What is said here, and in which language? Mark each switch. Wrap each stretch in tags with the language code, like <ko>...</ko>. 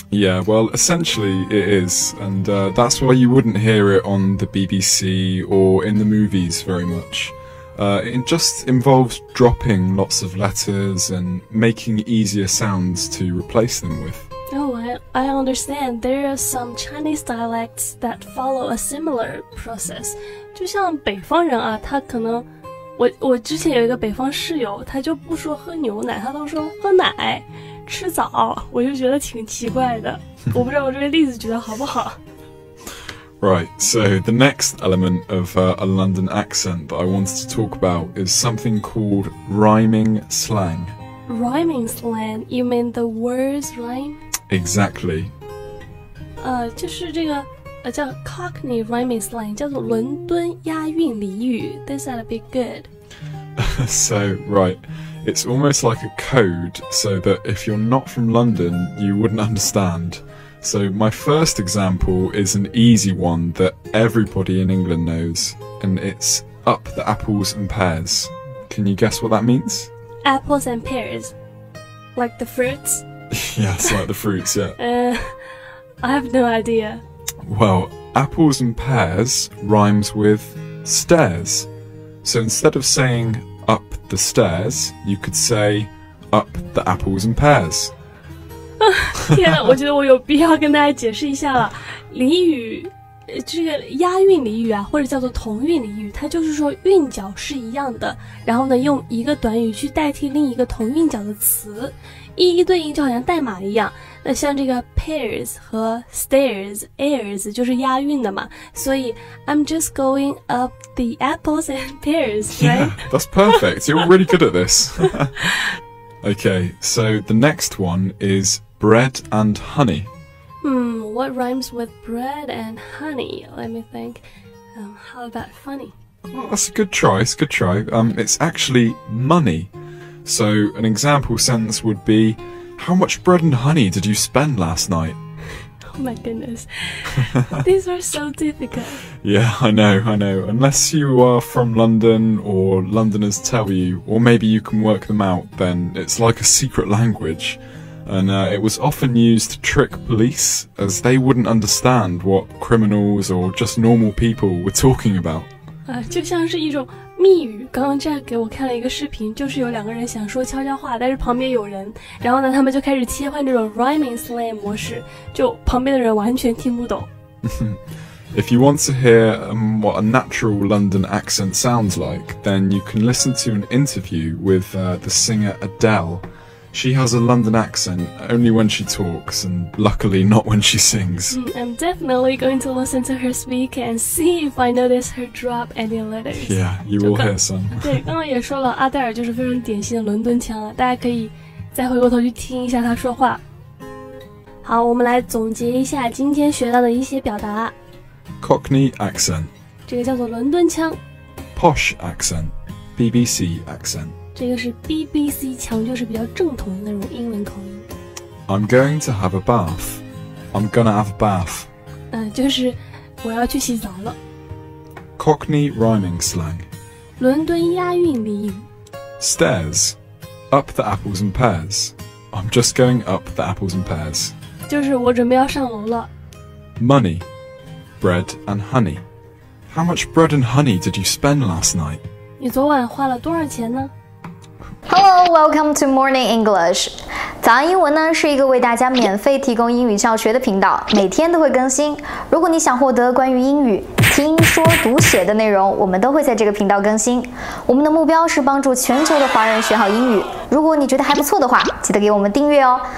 <en>Yeah, well, essentially it is, and that's why you wouldn't hear it on the BBC or in the movies very much. It just involves dropping lots of letters and making easier sounds to replace them with. Oh, I understand. There are some Chinese dialects that follow a similar process.</en> <zh>就像北方人啊，他可能我之前有一个北方室友，他就不说喝牛奶，他都说喝奶、吃枣，我就觉得挺奇怪的。我不知道我这个例子举得好不好。</zh> <en>Right, so the next element of a London accent that I wanted to talk about is something called rhyming slang. Rhyming slang? You mean the words rhyme? Exactly.</en> <zh>就是这个叫 Cockney rhyming slang， 叫做伦敦押韵俚语。</zh> <en>This ought to be good. So, right, it's almost like a code so that if you're not from London, you wouldn't understand. So my first example is an easy one that everybody in England knows, and it's up the apples and pears. Can you guess what that means? Apples and pears. Like the fruits? Yes, like the fruits, yeah. I have no idea. Well, apples and pears rhymes with stairs. So instead of saying up the stairs, you could say up the apples and pears.</en> <zh>天哪，我觉得我有必要跟大家解释一下了。俚语，这个押韵俚语啊，或者叫做同韵俚语，它就是说韵脚是一样的，然后呢，用一个短语去代替另一个同韵脚的词，一一对应，就好像代码一样。那像这个 pears 和 stairs、airs 就是押韵的嘛，所以</zh> <en>I'm just going up the apples and pears, right? Yeah, that's perfect. You're really good at this. Okay, so the next one is bread and honey. What rhymes with bread and honey? Let me think. How about funny? Well, that's a good try. It's a good try. It's actually money. So an example sentence would be, how much bread and honey did you spend last night? Oh my goodness. These are so difficult. Yeah, I know. Unless you are from London or Londoners tell you, or maybe you can work them out, then it's like a secret language. And it was often used to trick police, as they wouldn't understand what criminals or just normal people were talking about.</en> <zh>就像是一种密语。刚刚Jack给我看了一个视频，就是有两个人想说悄悄话，但是旁边有人，然后呢，他们就开始切换这种 rhyming slang 模式，就旁边的人完全听不懂。</zh> <en>If you want to hear what a natural London accent sounds like, then you can listen to an interview with the singer Adele. She has a London accent only when she talks, and luckily not when she sings. I'm definitely going to listen to her speak and see if I notice her drop any letters. Yeah, you will hear some.</en> <zh>对，刚刚也说了，阿黛尔就是非常典型的伦敦腔了，大家可以再回过头去听一下她说话。好，我们来总结一下今天学到的一些表达。</zh> <en>Cockney accent.</en> <zh>这个叫做伦敦腔。</zh> <en>Posh accent. BBC accent.</en> <zh>这个是 BBC 腔，就是比较正统的那种英文口音。</zh> <en>I'm going to have a bath. I'm gonna have a bath.</en> <zh>就是我要去洗澡了。</zh> <en>Cockney rhyming slang.</en> <zh>伦敦押韵俚语。</zh> <en>Stairs. Up the apples and pears. I'm just going up the apples and pears.</en> <zh>就是我准备要上楼了。</zh> <en>Money. Bread and honey. How much bread and honey did you spend last night?</en> <zh>你昨晚花了多少钱呢？</zh> <en>Hello, welcome to Morning English.</en> <zh>早安英文呢是一个为大家免费提供英语教学的频道，每天都会更新。如果你想获得关于英语听说读写的内容，我们都会在这个频道更新。我们的目标是帮助全球的华人学好英语。如果你觉得还不错的话，记得给我们订阅哦。</zh>